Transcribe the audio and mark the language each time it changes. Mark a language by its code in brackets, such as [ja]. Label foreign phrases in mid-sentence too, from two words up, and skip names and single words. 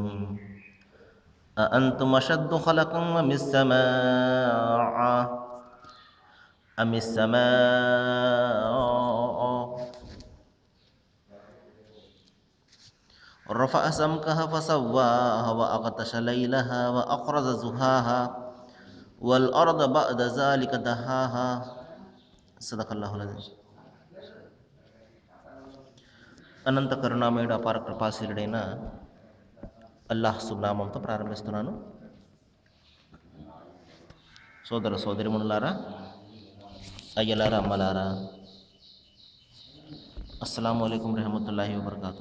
[ar] أأنتم أشد خلقا أم السماء رفع سمكها فسواها وأغطش ليلها وأخرج زهاها والأرض بعد ذلك دحاها. صدق الله العظيم. [te] అనంత కరుణామయుడు అపార కృపాశీలుడైన అల్లాహ్ సుబ్నామంతో ప్రారంభిస్తున్నాను. సోదర సోదరిమణులారా, అయ్యలారా, అమ్మలారా, [ar] السلام عليكم رحمة الله وبركاته.